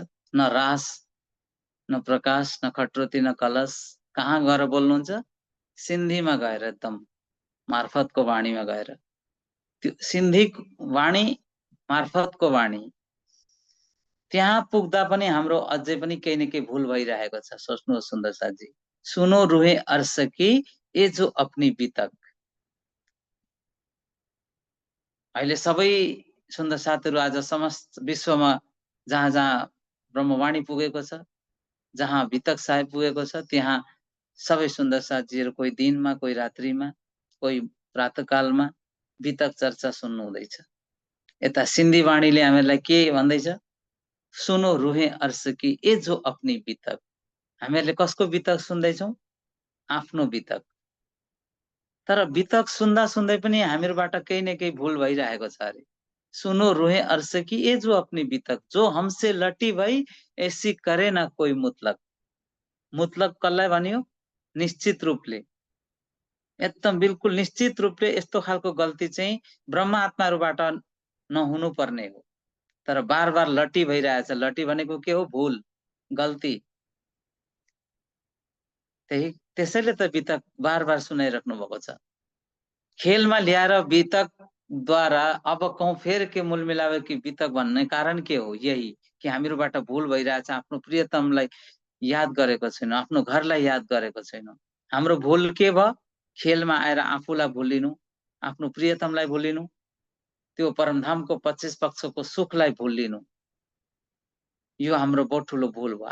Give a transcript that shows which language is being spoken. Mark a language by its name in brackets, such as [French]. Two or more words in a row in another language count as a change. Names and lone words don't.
[Nepali] न रास न प्रकाश न खट्रोती न कलश, कहाँ गएर बोल्नुहुन्छ? सिन्धीमा गएर, एकदम मार्फतको वाणीमा गएर। त्यो सिन्धी वाणी मार्फतको वाणी, त्यहाँ पुग्दा पनि हाम्रो अझै पनि केही न केही भूल भइरहेको छ। सोच्नुहोस् सुन्दर साथजी, [Hindi] सुनो रुहे अर्श की ये जो अपनी वितक। [Nepali] अहिले सबै सुन्दर साथीहरू आज समस्त विश्वमा जहाँ जहाँ ब्रह्मवाणी पुगेको छ, जहाँ वितक साहेब पुगेको छ, त्यहाँ सबै सुन्दर साथीहरू कोही दिनमा, कोही रात्रिमा, कोही प्रातःकालमा वितक चर्चा सुन्नु हुँदैछ। यता सिन्धी वाणीले हामीलाई के भन्दैछ? [Hindi] सुनो रुहे अर्श की ये जो अपनी वितक। [Nepali] हामीहरूले कसको वितक सुन्दैछौँ? आफ्नो वितक। तर वितक सुन्दा सुन्दै पनि हामीहरूबाट केही न केही भूल भइरहेको छ अरे। [Hindi] सुनो रुहे अर्श की ये जो अपनी वितक, जो हमसे लटी भई ऐसी करे ना कोई मुतलक। [Nepali] मुतलक कसलाई भनियो? निश्चित रूपले, एकदम बिल्कुल निश्चित रूपले यस्तो खालको गल्ती चाहिँ ब्रह्म आत्माहरूबाट नहुनु पर्ने हो, तर बार बार लटी भइरहेछ। लटी भनेको के हो? भूल, गल्ती। त्यसैले त वितक बार बार सुनाइराख्नु भएको छ। खेलमा ल्याएर वितक द्वारा [Hindi] अब कहूँ फेर के मूल मिलावे [Nepali] कि वितक भन्ने कारण के हो? यही कि हामीहरूबाट भूल भइरहेछ, आफ्नो प्रियतमलाई याद गरेको छैनौं, आफ्नो घरलाई याद गरेको छैनौं। हाम्रो भूल के भयो खेलमा आएर आफूलाई भुलिनु, आफ्नो प्रियतमलाई भुलिनु, त्यो परमधामको 25 पक्षको सुखलाई भुलिनु, यो हाम्रो बहुत ठुलो भुल भयो।